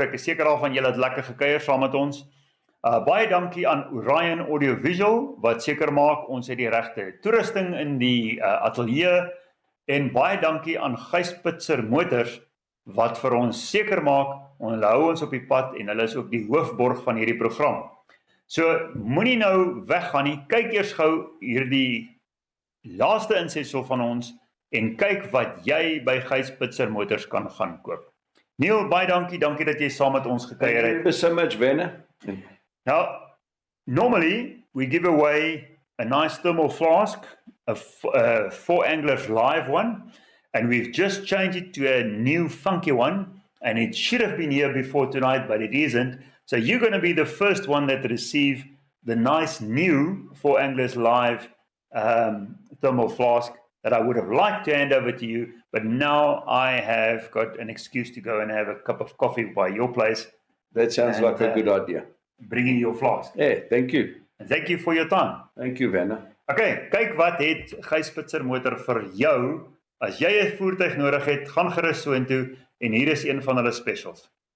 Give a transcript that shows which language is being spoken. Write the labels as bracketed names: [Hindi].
[Afrikaans] Ek is seker daarvan julle het lekker gekuier saam met ons. Baie dankie aan Orion Audiovisual wat seker maak ons het die regte toerusting in die ateljee en baie dankie aan Gijspitser Motors wat vir ons seker maak hulle hou ons op die pad en hulle is ook die hoofborg van hierdie program. So moenie nou weggaan nie. Kyk eers gou hierdie laaste insetsel van ons en kyk wat jy by Gijspitser Motors kan gaan koop. Neil, baie dankie dat jy saam met ons gekuier het. [English] Thank you so much, Werner. Now, normally we give away a nice thermal flask, a 4 Anglers live one, and we've just changed it to a new funky one, and it should have been here before tonight, but it isn't. So you're going to be the first one that receive the nice new 4 Anglers live thermal flask that I would have liked to hand over to you, but now I have got an excuse to go and have a cup of coffee by your place. That sounds like a good idea. Bringing your flask. Yeah, thank you. And thank you for your time. Thank you, Werner. [Afrikaans] Okay, kyk wat het Gijspitser Motor vir jou. As jy 'n voertuig nodig het, gaan gerus soontoe en hier is een van hulle specials.